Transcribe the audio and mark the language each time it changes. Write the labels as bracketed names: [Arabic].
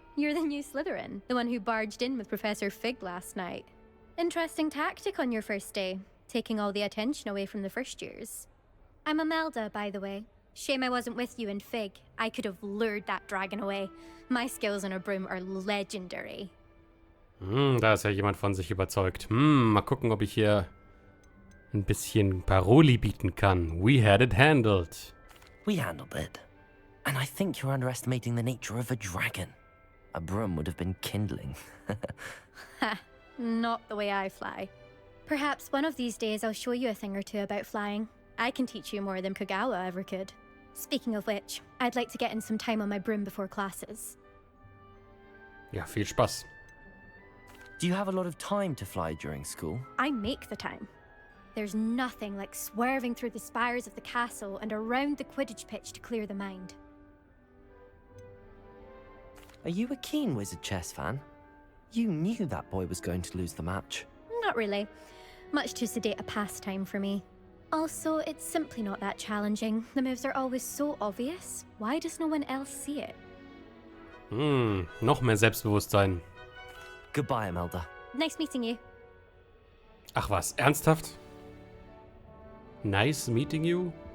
[English] You're the new Slytherin, the one who barged in with Professor Fig last night. Interesting tactic on your first day, taking all the attention away from the first years. I'm Imelda, by the way. Shame I wasn't with you and Fig. I could have lured that dragon away. My skills on a broom are legendary. [German] Da ist ja jemand von sich überzeugt. Mal gucken, ob ich hier ein bisschen Paroli bieten kann. [English] We had it handled. We handled it. And I think you're underestimating the nature of a dragon. A broom would have been kindling. Ha, not the way I fly. Perhaps one of these days I'll show you a thing or two about flying. I can teach you more than Kogawa ever could. Speaking of which, I'd like to get in some time on my broom before classes. [German] Ja, viel Spaß. [English] Do you have a lot of time to fly during school? I make the time. There's nothing like swerving through the spires of the castle and around the Quidditch pitch to clear the mind. Are you a keen Wizard chess fan? You knew that boy was going to lose the match. Not really. Much too sedate a pastime for me. Also, it's simply not that challenging. The moves are always so obvious. Why does no one else see it? [German] Noch mehr Selbstbewusstsein. [English] Goodbye, Imelda. Nice meeting you. [German] Ach was, ernsthaft? [English] Nice meeting you?